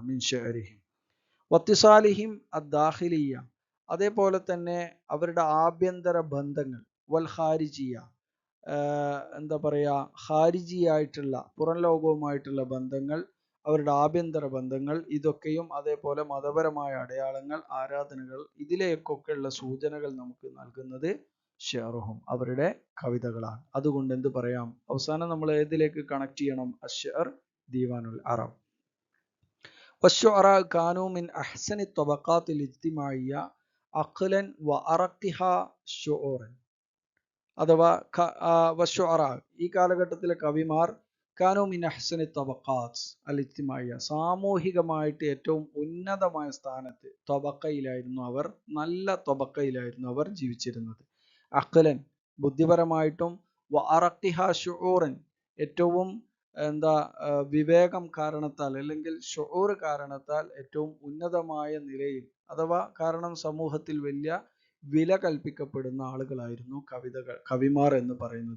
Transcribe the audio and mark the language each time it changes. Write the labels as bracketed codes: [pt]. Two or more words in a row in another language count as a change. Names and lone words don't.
[ar] من شعرهم واتصالهم الداخلية, [ml] അതേപോലെ തന്നെ അവരുടെ ആഭ്യന്തര ബന്ധങ്ങൾ, [ar] والخارجية, [ml] എന്താ പറയുക, ഖാരിജിയായിട്ടുള്ള പുറം ലോകവുമായിട്ടുള്ള ബന്ധങ്ങൾ, അവരുടെ ആഭ്യന്തര ബന്ധങ്ങൾ, ഇതൊക്കെയും അതേപോലെ മതപരമായ അടയാളങ്ങൾ, ആരാധനകൾ, ഇതിലേക്കൊക്കെയുള്ള സൂചനകൾ നമുക്ക് നൽകുന്നത് ഷെഅറുഹും, അവരുടെ കവിതകളാണ്. അതുകൊണ്ട് എന്ത് പറയാം, അവസാനം നമ്മൾ ഏതിലേക്ക് കണക്ട് ചെയ്യണം, [ar] الشعر ديوان العرب. والشعراء كانوا من أحسن الطبقات الاجتماعية عقلا وأرقها شعورا, [ml] അഥവാ വശുഅറ, ഈ കാലഘട്ടത്തിലെ കവിമാർ [ar] كانوا من أحسن طبقات الاجتماعية, [ml] സാമൂഹികമായിട്ട് ഏറ്റവും ഉന്നതമായ സ്ഥാനത്ത്, തബക്കയിലായിരുന്നു അവർ, നല്ല തബക്കയിലായിരുന്നു അവർ ജീവിച്ചിരുന്നത്. അഖ്ലൻ, ബുദ്ധിപരമായിട്ടും, [ar] وأرقها شعورا, [ml] ഏറ്റവും വിവേകം കാരണത്താൽ അല്ലെങ്കിൽ ഷുഊർ കാരണത്താൽ ഏറ്റവും ഉന്നതമായ നിലയിൽ, അഥവാ കാരണം സമൂഹത്തിൽ വലിയ വില കൽപ്പിക്കപ്പെടുന്ന ആളുകളായിരുന്നു കവിമാർ എന്ന് പറയുന്നത്.